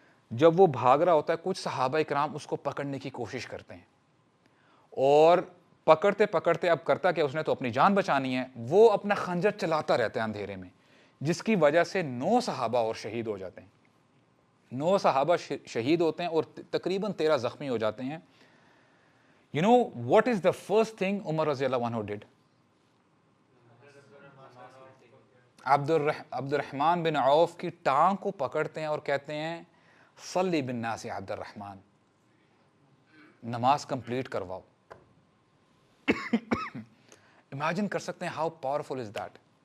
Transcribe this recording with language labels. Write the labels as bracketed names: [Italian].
[Urdu] جب وہ بھاگ رہا ہوتا ہے، کچھ صحابہ کرام اس کو پکڑنے کی کوشش کرتے ہیں، اور پکڑتے پکڑتے اب کرتا کہ اس نے تو اپنی جان بچانی ہے، وہ اپنا خنجر چلاتا رہتا ہے اندھیرے میں، جس کی وجہ سے 9 صحابہ اور شہید ہو جاتے ہیں. 9 صحابہ شہید ہوتے ہیں اور تقریباً 13 زخمی ہو جاتے ہیں. [English] You know what is the first thing Umar رضی اللہ عنہ did? [Urdu] عبد الرحمن بن عوف کی ٹانگ کو پکڑتے ہیں اور کہتے ہیں [Arabic] صلی بالناس [Urdu] عبد الرحمن، نماز کمپلیٹ کرواؤ. امیجن کر سکتے ہیں [English] How powerful is that.